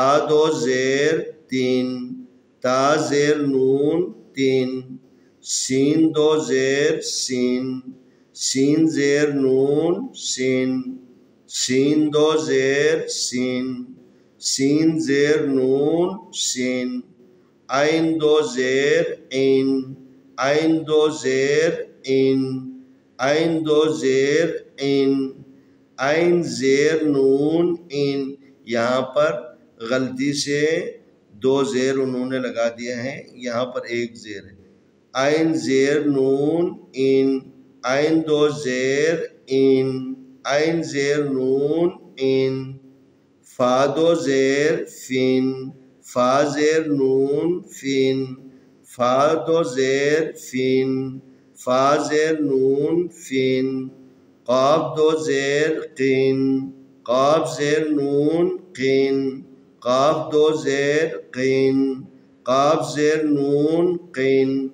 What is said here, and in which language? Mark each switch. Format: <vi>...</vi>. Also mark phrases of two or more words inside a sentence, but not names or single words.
<ur>2 زیر تین، تا زیر نون تین، سین 2 زیر سین، سین زیر نون سین، سین 2 زیر سین، سین زیر نون سین، عین 2 زیر عین، عین 2 زیر عین، عین 2 زیر عین، عین زیر نون عین. یہاں پر غلطی سے 2 زیر انہوں نے لگا دیا ہے، یہاں پر 1 زیر ہے. عین زیر نون عین، عین 2 زیر عین، عین زیر نون عین، فا 2 زیر فین، فا زیر نون فین، فا 2 زیر فین، فا زیر نون فین، قاف 2 زیر قین، قاف زیر نون قین، قاف 2 زیر قین، قاف زیر نون قین،</ur>